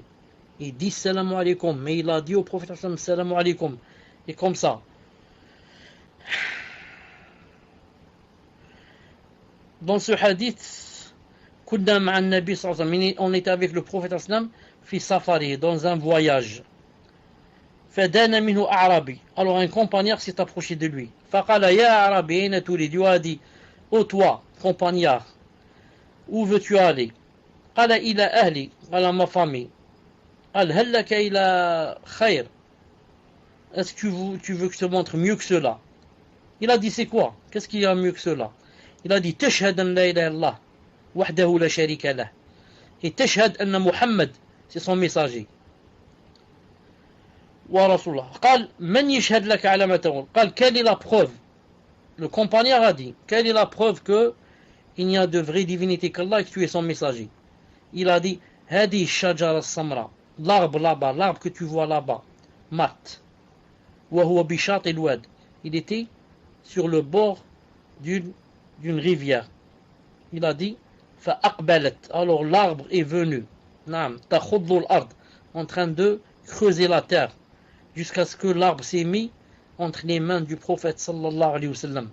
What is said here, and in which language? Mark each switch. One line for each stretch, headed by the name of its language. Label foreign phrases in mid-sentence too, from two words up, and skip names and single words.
French: Il dit
Arabic: سلام عليكم,
French: mais il a dit au prophète
Arabic: سلام عليكم.
French: Et comme ça. Dans ce hadith, on était avec le prophète
Arabic: في سفر,
French: dans un voyage.
Arabic: فدنا منه أعرابي.
French: Alors un compagnard s'est approché de lui.
Arabic: فقال يا أعرابي أين تريد?
French: Il a dit, ô toi, compagnard, où veux-tu aller?
Arabic: قال إلى أهلي قال
French: ma famille.
Arabic: قال هل لك إلى خير?
French: Est-ce que tu veux que je te montre mieux que cela? Il a dit, c'est quoi? Qu'est-ce qu'il y a mieux que cela? Il a dit,
Arabic: تشهد أن لا إله إلا الله وحده لا شريك له. Et تشهد أن Muhammad,
French: c'est son messager.
Arabic: ورسول الله. قال من يشهد لك على ما تقول? Qal,
French: quelle est la preuve? Le compagnard a dit, quelle est la preuve que il n'y a de vraie divinité qu'Allah et que tu es son messager? Il a dit,
Arabic: هذه شجرة سمراء,
French: l'arbre là-bas, l'arbre que tu vois là-bas, mat.
Arabic: وهو بشاطئ الوادي.
French: Il était sur le bord d'une rivière. Il a dit,
Arabic: فأقبلت.
French: Alors l'arbre est venu,
Arabic: تخد الأرض,
French: en train de creuser la terre, jusqu'à ce que l'arbre s'est mis entre les mains du prophète
Arabic: صلى الله عليه وسلم.